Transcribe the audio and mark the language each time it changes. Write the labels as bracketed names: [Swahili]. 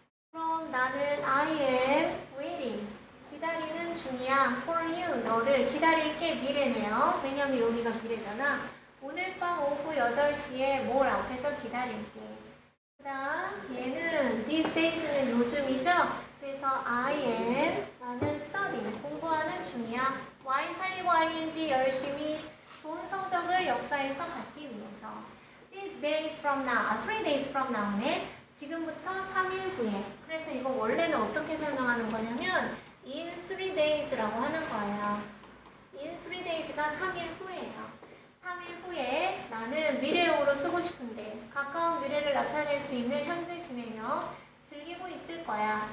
[Korean] 그럼 나는 [English] I am waiting. [Korean] 기다리는 중이야. [English] for you. [Korean] 너를 기다릴게. 미래네요. 왜냐면 여기가 미래잖아. 오늘 밤 오후 8시에 뭘 앞에서 기다릴게. 그 다음 얘는 [English] these days [Korean] 는 요즘이죠. 그래서 [English] I am [Korean] 나는 [English] studying [Korean] 공부하는 중이야. Y 살리고 ing 열심히 좋은 성적을 역사에서 받기 위해서. [English] These days from now, 3 days from now네. [Korean] 지금부터 3일 후에. 그래서 이거 원래는 어떻게 설명하는 거냐면 [English] in 3 days [Korean] 라고 하는 거예요. [English] in 3 days [Korean] 가 3일 후예요. 3일 후에 나는 미래형으로 쓰고 싶은데 가까운 미래를 나타낼 수 있는 현재 진행형 즐기고 있을 거야.